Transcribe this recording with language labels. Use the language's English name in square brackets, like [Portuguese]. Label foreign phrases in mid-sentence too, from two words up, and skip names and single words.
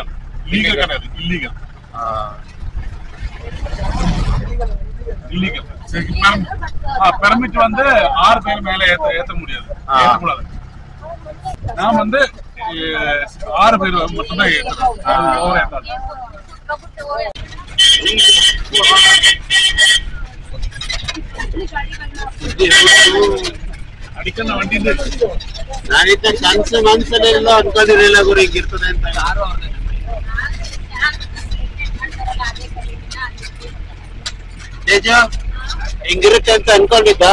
[Tamil] இல்லீகல் கிடையாது. இல்லீகல். சரி, பெர்மிட் வந்து 6 பேர் மேல ஏத்த முடியாது, ஏத்தக்கூடாது. நான் வந்து 6 பேர் மட்டும் தான் ஏத்துறேன். ಅಡಿಕನ್ನ ವಂಡಿ [Kannada] ನಾನಿದ್ದ ಕನ್ಸು ಮನ್ಸಲ್ಲೆಲ್ಲ ಅನ್ಕೊಂಡಿರಲಿಲ್ಲ ಗುರು ಹಿಂಗಿರ್ತದೆ ಅಂತ. ತೇಜ ಹಿಂಗಿರುತ್ತೆ ಅಂತ ಅನ್ಕೊಂಡಿದ್ದ?